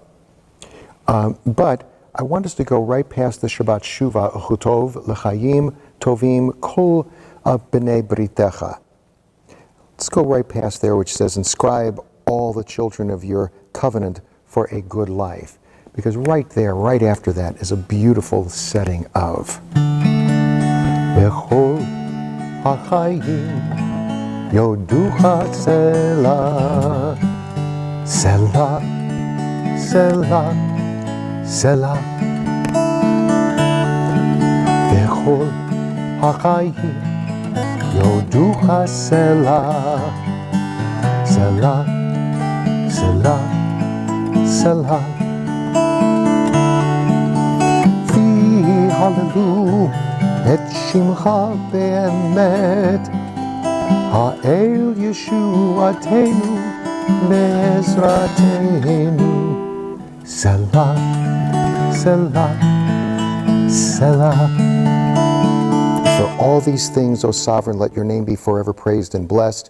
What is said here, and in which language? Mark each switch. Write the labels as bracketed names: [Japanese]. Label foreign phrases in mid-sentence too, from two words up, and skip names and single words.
[English] But I want us to go right past the [Hebrew] שבת שובה, וכתוב, לחיים, טובים, כל בני בריתך. [English] Let's go right past there, which says, inscribe all the children of your covenant for a good life. Because right there, right after that, is a beautiful setting of [Hebrew] בכל החיים יודוך סלה סלה סלה סלה [English] Selah Selah [Hebrew] בכל החיים יודוך סלה סלה סלה סלה Selah Selah הללו את שמך באמת האל ישועתנו ועזרתנו סלה, סלה, סלה. [English] For all these things, O Sovereign, let your name be forever praised and blessed.